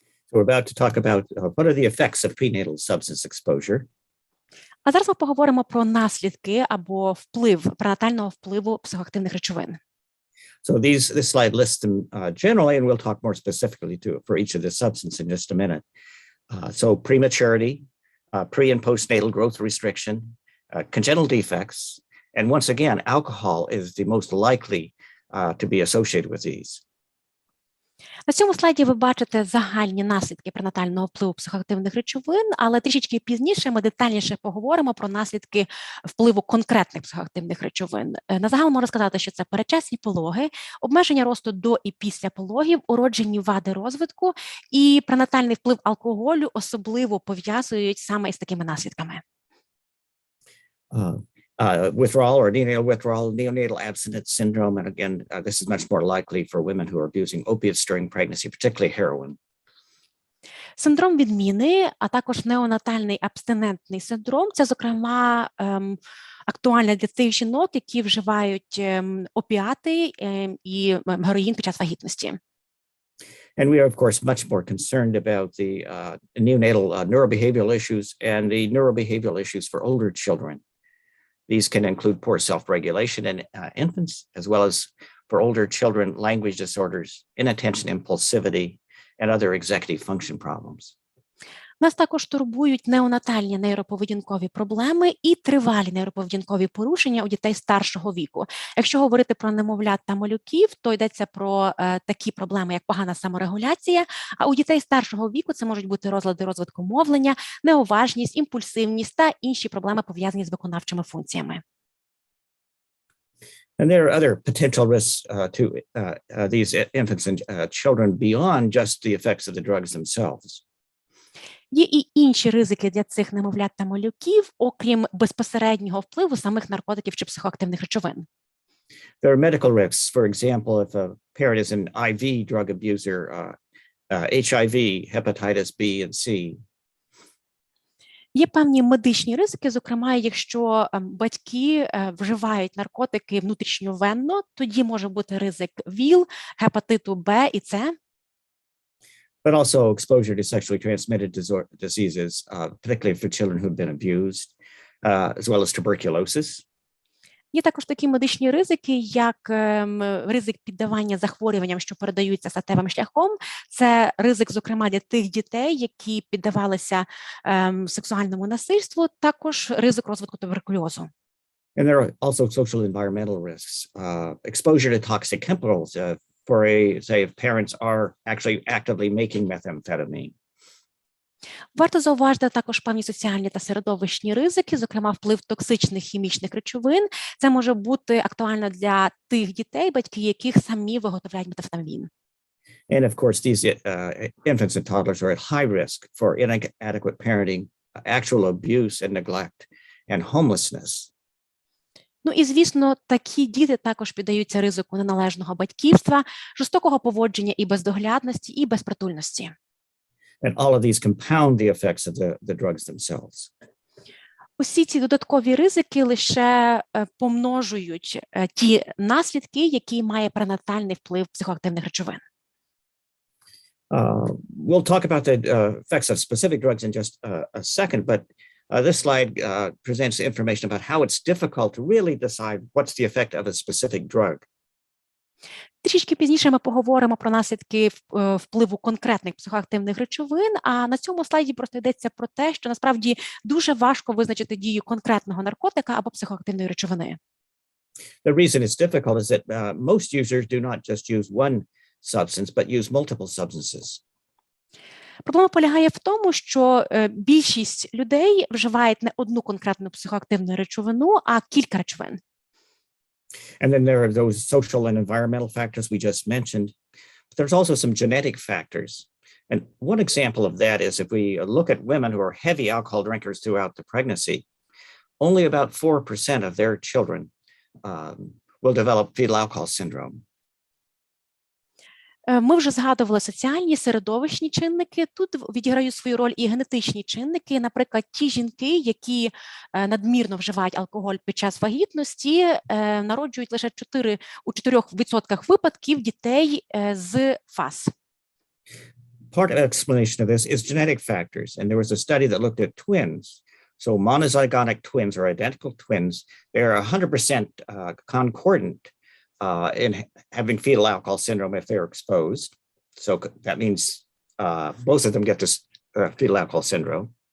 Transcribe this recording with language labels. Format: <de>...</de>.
<en>So we're about to talk about what are the effects of prenatal substance exposure.</en> <uk>А зараз ми поговоримо про наслідки або вплив, пренатального впливу психоактивних речовин.</uk> <en>So this slide lists them generally, and we'll talk more specifically for each of the substances in just a minute. So prematurity, pre- and postnatal growth restriction, congenital defects, and once again, alcohol is the most likely to be associated with these.</en> <uk>На цьому слайді ви бачите загальні наслідки пренатального впливу психоактивних речовин, але трішечки пізніше ми детальніше поговоримо про наслідки впливу конкретних психоактивних речовин. На загал можна сказати, що це передчасні пологи, обмеження росту до і після пологів, уроджені вади розвитку і пренатальний вплив алкоголю особливо пов'язують саме із такими наслідками.</uk> <en>withdrawal or neonatal abstinence syndrome. And again, this is much more likely for women who are abusing opiates during pregnancy, particularly heroin.</en> <uk>Синдром відміни, а також неонатальний абстинентний синдром – це, зокрема, актуально для тих жінок, які вживають опіати і героїн під час вагітності.</uk> <en>And we are, of course, much more concerned about the neonatal neurobehavioral issues and the neurobehavioral issues for older children. These can include poor self-regulation in infants, as well as for older children, language disorders, inattention impulsivity, and other executive function problems.</en> <uk>Нас також турбують неонатальні нейроповедінкові проблеми і тривалі нейроповедінкові порушення у дітей старшого віку. Якщо говорити про немовлят та малюків, то йдеться про такі проблеми, як погана саморегуляція, а у дітей старшого віку це можуть бути розлади розвитку мовлення, неуважність, імпульсивність та інші проблеми, пов'язані з виконавчими функціями.</uk> <en>And there are other potential risks to these infants and children beyond just the effects of the drugs themselves.</en> <uk>Є і інші ризики для цих немовлят та малюків, окрім безпосереднього впливу самих наркотиків чи психоактивних речовин.</uk> <en>There are medical risks. For example, if a parent is an IV drug abuser, HIV, hepatitis B and C.</en> <uk>Є певні медичні ризики, зокрема, якщо батьки вживають наркотики внутрішньовенно, тоді може бути ризик ВІЛ, гепатиту Б і С.</uk> <en>But also exposure to sexually transmitted diseases, particularly for children who've been abused, as well as tuberculosis.</en> <uk>Є також такі медичні ризики, як ризик піддавання захворюванням, що передаються статевим шляхом. Це ризик, зокрема, для тих дітей, які піддавалися сексуальному насильству, також ризик розвитку туберкульозу.</uk> <en>And there are also social and environmental risks, exposure to toxic chemicals, for say, if parents are actually actively making methamphetamine.</en> <uk>Варто зауважити також певні соціальні та середовищні ризики, зокрема вплив токсичних хімічних речовин. Це може бути актуально для тих дітей, батьки яких самі виготовляють метамфетамін.</uk> <en>And of course, these infants and toddlers are at high risk for inadequate parenting, actual abuse and neglect, and homelessness.</en> <uk>Ну і, звісно, такі діти також піддаються ризику неналежного батьківства, жорстокого поводження і бездоглядності, і безпритульності.</uk> <en>And all of these compound the effects of the drugs themselves.</en> <uk>Усі ці додаткові ризики лише помножують ті наслідки, які має пренатальний вплив психоактивних речовин.</uk> <en>We'll talk about the effects of specific drugs in just a second, but this slide presents information about how it's difficult to really decide what's the effect of a specific drug.</en> <uk>Трішки пізніше ми поговоримо про наслідки впливу конкретних психоактивних речовин, а на цьому слайді просто йдеться про те, що насправді дуже важко визначити дію конкретного наркотика або психоактивної речовини.</uk> <en>The reason it's difficult is that most users do not just use one substance, but use multiple substances.</en> <uk>Проблема полягає в тому, що більшість людей вживають не одну конкретну психоактивну речовину, а кілька речовин.</uk> <en>And then there are those social and environmental factors we just mentioned. But there's also some genetic factors. And one example of that is if we look at women who are heavy alcohol drinkers throughout the pregnancy, only about 4% of their children will develop fetal alcohol syndrome.</en> <uk>Ми вже згадували соціальні, середовищні чинники. Тут відіграють свою роль і генетичні чинники. Наприклад, ті жінки, які надмірно вживають алкоголь під час вагітності, народжують лише у 4% випадків дітей з ФАС.</uk> <en>Part of the explanation of this is genetic factors. And there was a study that looked at twins. So monozygotic twins or identical twins, they're 100% concordant in having fetal alcohol syndrome if they're exposed. So that means both of them get this fetal alcohol syndrome.</en>